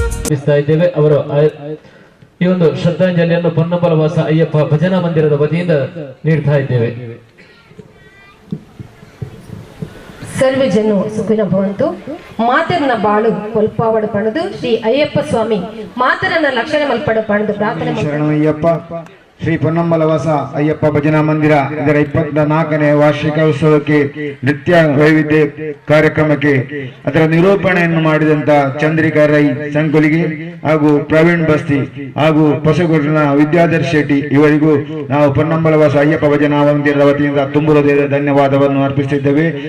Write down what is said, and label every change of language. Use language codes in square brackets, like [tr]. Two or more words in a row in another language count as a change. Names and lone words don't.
[kn] ಅರ್ಪಿಸ್ತಾ ಇದ್ದೇವೆ. ಅವರು ಈ ಒಂದು ಶ್ರದ್ಧಾಂಜಲಿಯನ್ನು ಪೊನ್ನಂಬಲವಾಸ ಅಯ್ಯಪ್ಪ ಭಜನಾ ಮಂದಿರದ ವತಿಯಿಂದ ನೀಡ್ತಾ ಇದ್ದೇವೆ. [sa] ಸರ್ವ ಜನ ಸುಖಿನ ಭವಂತು. [tcy] ಮಾತರನ ಬಾಳು ಕೊಲ್ಪಾವಡು ಪಣದು ಶ್ರೀ ಅಯ್ಯಪ್ಪ ಸ್ವಾಮಿ ಮಾತರನ ಲಕ್ಷಣ ಮಲ್ಪಡು ಪಣದು ಪ್ರಾರ್ಥನೆ [kn] ಶರಣಯ್ಯಪ್ಪ. ಶ್ರೀ ಪೊನ್ನಂಬಲವಾಸ ಅಯ್ಯಪ್ಪ ಭಜನಾ ಮಂದಿರ ಇದರ 24ನೇ ವಾರ್ಷಿಕ ಉತ್ಸವಕ್ಕೆ ನೃತ್ಯ ವೈವಿಧ್ಯ ಕಾರ್ಯಕ್ರಮಕ್ಕೆ ಅದರ ನಿರೂಪಣೆಯನ್ನು ಮಾಡಿದಂತ ಚಂದ್ರಿಕಾ ರೈ ಸಂಕುಲಿಗೆ ಹಾಗೂ ಪ್ರವೀಣ್ ಬಸ್ತಿ ಹಾಗೂ ಹೊಸಗೂರಿನ ವಿದ್ಯಾಧರ್ ಶೆಟ್ಟಿ ಇವರಿಗೂ ನಾವು ಪೊನ್ನಂಬಲವಾಸ ಅಯ್ಯಪ್ಪ ಭಜನಾ ಮಂದಿರದ ವತಿಯಿಂದ ತುಂಬು ಹೃದಯದ ಧನ್ಯವಾದವನ್ನು ಅರ್ಪಿಸುತ್ತಿದ್ದೇವೆ.